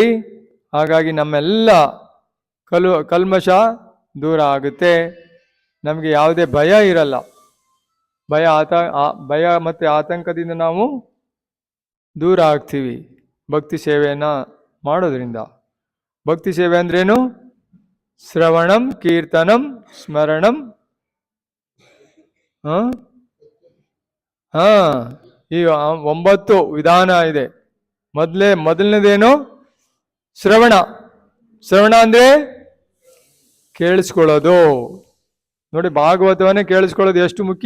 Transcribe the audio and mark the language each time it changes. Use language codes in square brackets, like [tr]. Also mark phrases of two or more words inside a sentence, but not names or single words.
[kn] ಹಾಗಾಗಿ ನಮ್ಮೆಲ್ಲ ಕಲ್ಮಶ ದೂರ ಆಗುತ್ತೆ. ನಮಗೆ ಯಾವುದೇ ಭಯ ಇರಲ್ಲ. ಭಯ ಮತ್ತೆ ಆತಂಕದಿಂದ ನಾವು ದೂರ ಆಗ್ತೀವಿ ಭಕ್ತಿ ಸೇವೆಯನ್ನ ಮಾಡೋದ್ರಿಂದ. ಭಕ್ತಿ ಸೇವೆ ಅಂದ್ರೇನು? [sa] ಶ್ರವಣಂ, ಕೀರ್ತನಂ, ಸ್ಮರಣಂ. [kn] ಈ 9 ವಿಧಾನ ಇದೆ. ಮೊದಲನೇದೇನು? ಶ್ರವಣ ಅಂದ್ರೆ ಕೇಳಿಸ್ಕೊಳ್ಳೋದು. ನೋಡಿ, ಭಾಗವತವನ್ನೇ ಕೇಳಿಸ್ಕೊಳ್ಳೋದು ಎಷ್ಟು ಮುಖ್ಯ.